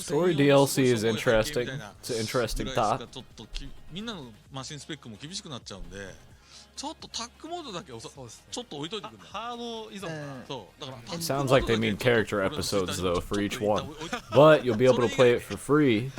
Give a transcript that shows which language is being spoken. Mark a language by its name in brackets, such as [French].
[English] Story DLC is interesting. It's an interesting thought. [Japanese] ちょっとみんなのマシンスペックも厳しくなっちゃうんでちょっとタッグモードだけちょっと置いといてくんだハード依存そうだから [English] It sounds like they mean character episodes though for each one, but you'll be able to play it for free,